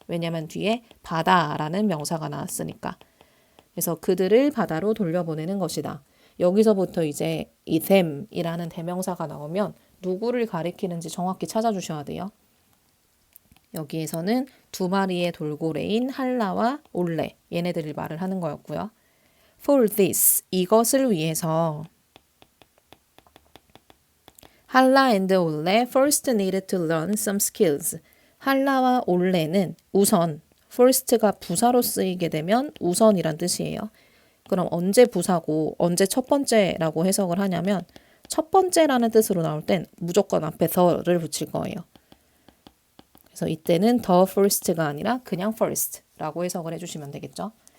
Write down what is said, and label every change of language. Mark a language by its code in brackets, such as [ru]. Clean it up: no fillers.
[ko] 왜냐면 뒤에 바다라는 명사가 나왔으니까. 그래서 그들을 바다로 돌려보내는 것이다. 여기서부터 이제 이 them이라는 대명사가 나오면 누구를 가리키는지 정확히 찾아주셔야 돼요. 여기에서는 두 마리의 돌고래인 한라와 올레 얘네들을 말을 하는 거였고요. [en] For this [ko] 이것을 위해서 [en] 한라 and 올레 first needed to learn some skills. [ko] 한라와 올레는 우선 first가 부사로 쓰이게 되면 우선이란 뜻이에요. 그럼 언제 부사고 언제 첫 번째라고 해석을 하냐면 첫 번째라는 뜻으로 나올 땐 무조건 앞에 the를 붙일 거예요. 그래서 이때는 the first가 아니라 그냥 first라고 해석을 해주시면 되겠죠.